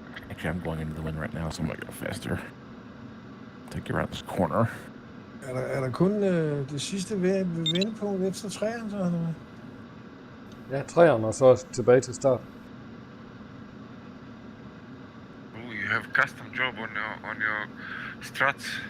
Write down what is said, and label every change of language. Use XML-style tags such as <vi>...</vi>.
<en>Actually, I'm going into the wind right now, so I'm gonna go faster. Take you around this corner.</en> <da>Er der kun det sidste vendepunkt efter træerne, så? Eller? Ja, træerne, og så tilbage til start.</da> <en>Oh, you have custom job on your struts.</en>